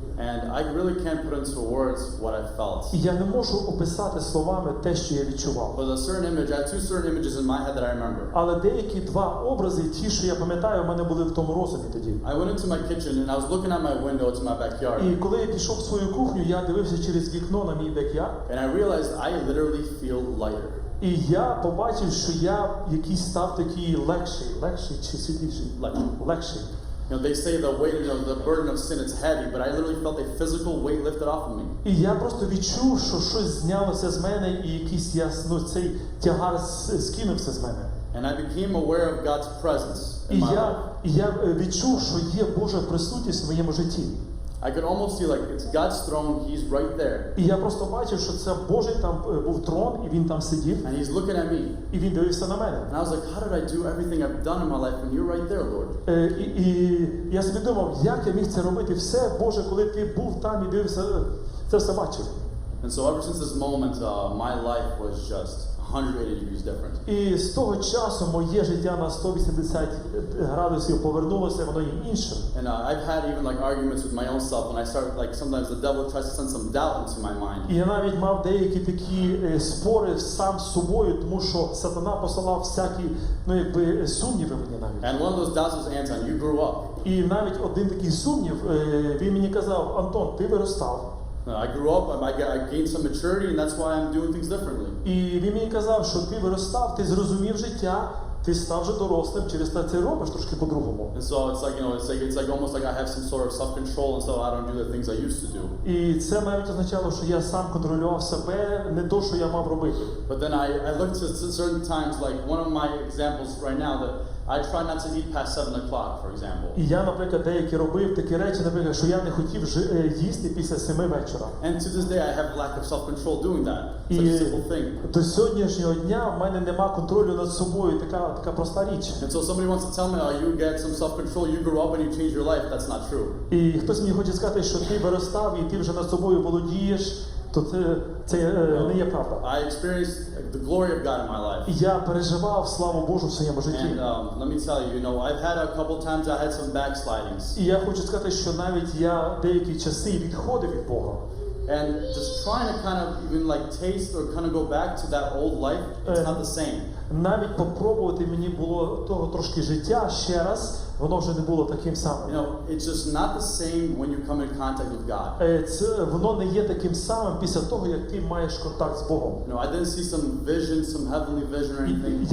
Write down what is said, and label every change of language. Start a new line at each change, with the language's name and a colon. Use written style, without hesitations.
English: And I really can't put into words what I felt.
Ukrainian: І я не можу описати словами те, що я відчував.
English: But a certain image, I had two certain images in my head that I remember.
Ukrainian: Але деякі два образи, ті, що я пам'ятаю, в мене були в тому розумі тоді.
English: I went into my kitchen and I was looking out my window to my backyard.
Ukrainian: І коли я пішов в свою кухню, я дивився через вікно на мій бек'ярд.
English: And I realized I literally feel lighter.
Ukrainian: І я побачив, що я якийсь став такий легший чи світліший? Легший.
English: You know, they say the weight, the burden of sin is heavy, but I literally felt a physical weight lifted off of me.
Ukrainian: І я просто відчув, що щось знялося з мене, і якийсь цей тягар скинувся з мене.
English: And I became aware of God's presence in
Ukrainian: І
English: my life.
Ukrainian: я відчув, що є Божа присутність в моєму житті.
English: I could almost see like it's God's throne, He's right there.
Ukrainian: І я просто бачив, що це Божий там був трон, і він там сидів,
English: And He's looking at me.
Ukrainian: і він дивився на мене.
English: And I was like, how did I do everything I've done in my life when you're right there, Lord?
Ukrainian: І я собі думав, як я міг це робити все, Боже, коли ти був там і дивився, це все бачив.
English: And so ever since this moment, my life was just 180 degrees different.
Ukrainian: І з того часу моє життя на 180 градусів повернулося, воно є іншим.
English: And I've had even like arguments with my own self when I start like sometimes the devil tries to send some doubt into my mind.
Ukrainian: І я навіть мав деякі такі спори сам з собою, тому що сатана посилав всякі, сумніви мені навіть.
English: And one of those doubts was, Anton, you grew up.
Ukrainian: І навіть один такий сумнів, він мені казав: Антон, ти виростав.
English: I grew up, I gained some maturity, and that's why I'm doing things differently.
Ukrainian: І він мені казав, що ти виростав, ти зрозумів життя, ти став вже дорослим, через те ти робиш трошки по-другому.
English: And so it's like, it's like almost like I have some sort of self-control, and so I don't do the things I used to do.
Ukrainian: І це навіть означало, що я сам контролював себе, не то, що я мав робити.
English: But then I looked at certain times, like one of my examples right now, that I try not to eat past 7 o'clock, for example.
Ukrainian: І я, наприклад, деякі робив такі речі, наприклад, що я не хотів їсти після 7 вечора.
English: And to this day, I have lack of self-control doing that. It's
Ukrainian: І
English: such a simple thing.
Ukrainian: до сьогоднішнього дня в мене нема контролю над собою, така проста річ.
English: And so somebody wants to tell me, oh, you get some self-control, you grew up and you changed your life. That's not true.
Ukrainian: І хтось мені хоче сказати, що ти виростав і ти вже над собою володієш, то це не є правда.
English: I experienced the glory of God in my life.
Ukrainian: І я переживав славу Божу в своєму житті.
English: And let me tell you, I've had a couple times I had some backslidings.
Ukrainian: І я хочу сказати, що навіть я деякі часи відходив від Бога.
English: And just trying to kind of even like taste or kind of go back to that old life, it's not the same.
Ukrainian: Навіть попробувати мені було того трошки життя ще раз, воно вже не було таким самим.
English: It's just not the same when you come in contact with God.
Ukrainian: Воно не є таким самим після того, як ти маєш контакт з Богом.
English: I didn't see some vision, some heavenly vision or anything.